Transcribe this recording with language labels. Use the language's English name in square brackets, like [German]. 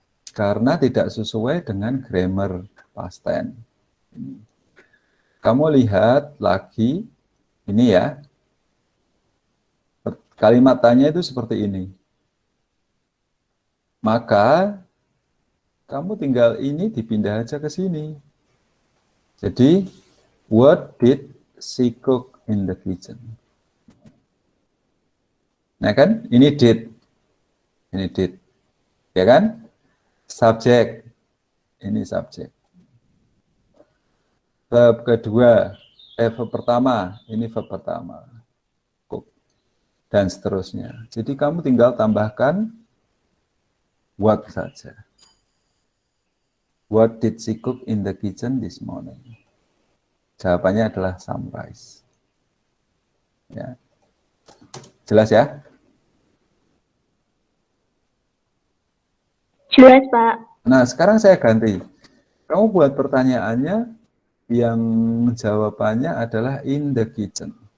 [Indonesian] karena tidak sesuai dengan grammar past tense. Kamu lihat lagi, ini ya, kalimat tanya itu seperti ini. Maka, kamu tinggal ini dipindah aja ke sini. [English] Jadi, what did she cook in the kitchen? [Indonesian] Nah kan, ini did. Ini did. Ya kan? Subjek. Ini subjek. Verb kedua, verb pertama, ini verb pertama. Cook. Dan seterusnya. Jadi kamu tinggal tambahkan what saja. [English] What did she cook in the kitchen this morning? [Indonesian] Jawabannya adalah summarize. Ya. Jelas ya? Jelas, Pak. Nah, sekarang saya ganti. Kamu buat pertanyaannya yang jawabannya adalah [English] in the kitchen.